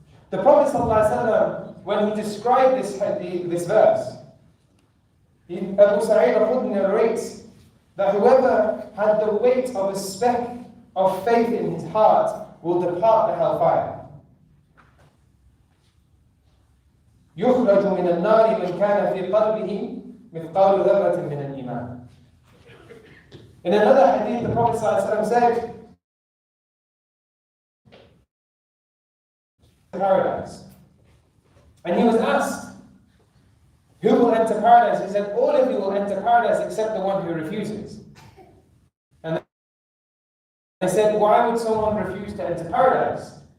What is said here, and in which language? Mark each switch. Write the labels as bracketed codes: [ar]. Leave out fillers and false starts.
[en] The Prophet ﷺ, when he described this verse, Abu Sa'id al-Khudri narrates that whoever had the weight of a speck of faith in his heart will depart the hellfire. [ar] يخرج من النار من كان في قلبه مثقال ذرة من الإيمان. [en] In another hadith, the Prophet ﷺ said, paradise. And he was asked, who will enter paradise? He said, all of you will enter paradise except the one who refuses. And they said, why would someone refuse to enter paradise?